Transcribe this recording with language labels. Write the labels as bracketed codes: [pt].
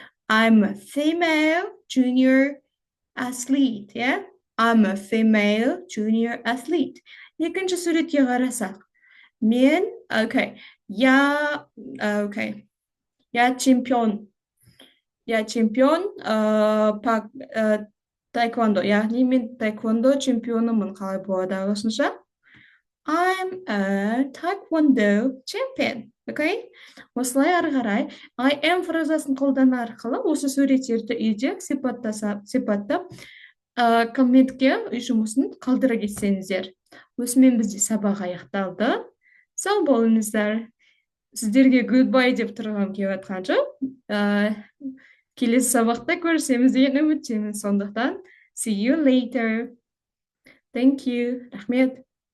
[en] I'm a female junior athlete, yeah? I'm a female junior athlete. [kk] Екінші суретке қарасақ, мен, [ru] я чемпион. Я чемпион по таэквондо. [kk] Яғни мен таэквондо чемпионымын, қалай болады ағылшынша? [en] I'm a taekwondo champion. Okay? [kk] Осылай ары қарай I am фразасын қолдану арқылы осы суреттерді үйде сипаттап комментке үй жұмысын қалдыра кетсеңіздер. Осымен бізде сабақ аяқталды. Сау болыңыздар. Сіздерге goodbye деп тұрғым келіп жатқан жоқ. Келесі сабақта көрісеміз деген үміттемін. Сондықтан [en] see you later. Thank you. [kk] Рахмет.